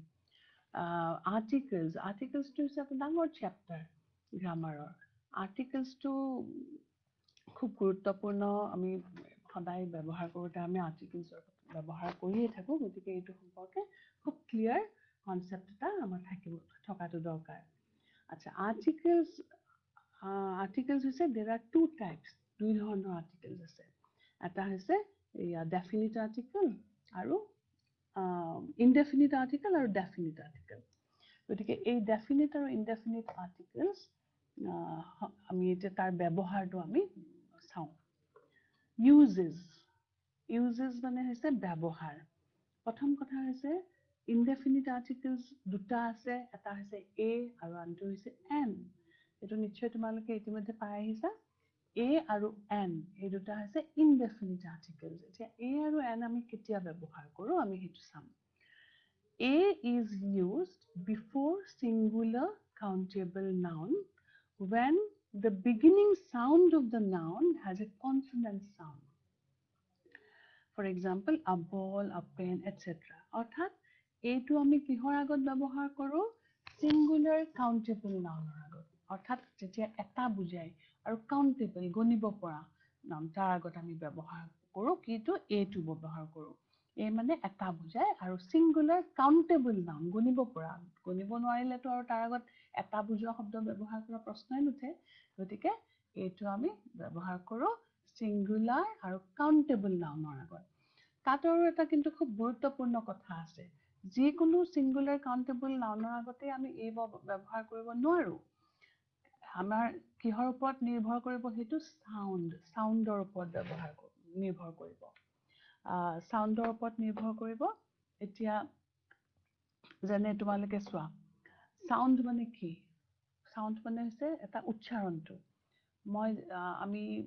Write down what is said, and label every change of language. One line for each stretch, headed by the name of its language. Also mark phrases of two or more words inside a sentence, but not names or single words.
Assamese: আৰ্টিকেলছটো হৈছে এটা ডাঙৰ চেপ্টাৰ গ্ৰামাৰৰ আৰ্টিকেলছটো খুব গুৰুত্বপূৰ্ণ আমি সদায় ব্যৱহাৰ কৰোঁতে আমি আৰ্টিকেলছৰ ব্যৱহাৰ কৰিয়ে থাকোঁ গতিকে এইটো সম্পৰ্কে খুব
English: clear concept
Assamese: এটা আমাৰ থকাটো দৰকাৰ আচ্ছা আৰ্টিকেলছ হৈছে
English: there are two types
Assamese: দুই ধৰণৰ আৰ্টিকেলছ আছে এটা হৈছে
English: definite article
Assamese: আৰু
English: indefinite article
Assamese: আৰু
English: definite article
Assamese: গতিকে এই ডেফিনিট আৰু
English: indefinite articles
Assamese: আমি এতিয়া তাৰ ব্যৱহাৰটো আমি চাওঁ ইউজেছ মানে হৈছে ব্যৱহাৰ প্ৰথম কথা হৈছে
English: indefinite articles
Assamese: দুটা আছে এটা হৈছে এ আৰু আনটো হৈছে এন এইটো নিশ্চয় তোমালোকে ইতিমধ্যে পাই আহিছা এ আৰু এন এই দুটা হৈছে
English: indefinite articles
Assamese: এতিয়া এ আৰু এন আমি কেতিয়া ব্যৱহাৰ কৰোঁ আমি সেইটো চাম
English: A is used before singular countable noun when the beginning sound of the noun has a consonant sound. For example, a ball, a pen, etc.
Assamese: অৰ্থাৎ এইটো আমি কিহৰ আগত ব্যৱহাৰ কৰোঁ
English: singular countable nounৰ
Assamese: আগত অৰ্থাৎ যেতিয়া এটা বুজায় আৰু countable গণিব পৰা নাম তাৰ আগত আমি ব্যৱহাৰ কৰোঁ কিন্তু এইটো ব্যৱহাৰ কৰোঁ এই মানে এটা বুজায় আৰু
English: singular countable noun
Assamese: গণিব পৰা গণিব নোৱাৰিলেতো আৰু তাৰ আগত এটা বুজোৱা শব্দ ব্যৱহাৰ কৰা প্ৰশ্নই নুঠে গতিকে এইটো আমি ব্যৱহাৰ কৰোঁ singular আৰু
English: countable nounৰ
Assamese: আগত তাত আৰু এটা কিন্তু খুব গুৰুত্বপূৰ্ণ কথা আছে যিকোনো
English: singular countable nounৰ
Assamese: আগতে আমি এই ব্যৱহাৰ কৰিব নোৱাৰোঁ আমাৰ কিহৰ ওপৰত নিৰ্ভৰ কৰিব সেইটো সাউণ্ডৰ ওপৰত নিৰ্ভৰ কৰিব সাউণ্ডৰ ওপৰত নিৰ্ভৰ কৰিব এতিয়া যেনে তোমালোকে চোৱা সাউণ্ড মানে কি সাউণ্ড মানে হৈছে এটা উচ্চাৰণটো আমি